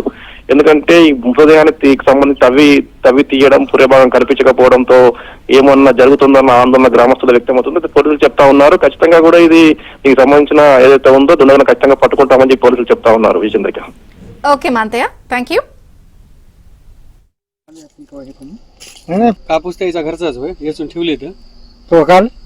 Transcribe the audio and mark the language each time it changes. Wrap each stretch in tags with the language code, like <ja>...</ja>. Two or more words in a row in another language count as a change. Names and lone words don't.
<te>ఎందుకంటే ఈ మృతదేహానికి సంబంధించి తవ్వి తీయడం, పుర్రెభాగం కనిపించకపోవడంతో ఏమన్నా జరుగుతుందన్న ఆందోళన గ్రామస్తులు వ్యక్తమవుతుంది. పోలీసులు చెప్తా ఉన్నారు ఖచ్చితంగా కూడా ఇది దీనికి సంబంధించిన ఏదైతే ఉందో దుండగను ఖచ్చితంగా పట్టుకుంటామని చెప్పి పోలీసులు చెప్తా ఉన్నారు. విజేంద్రకి. ఓకే మాంతయ్య,</te> <en>thank you.</en> <mr>कापूस त्याचा घरचाच होय, याचून ठेवले तर तो काल</mr>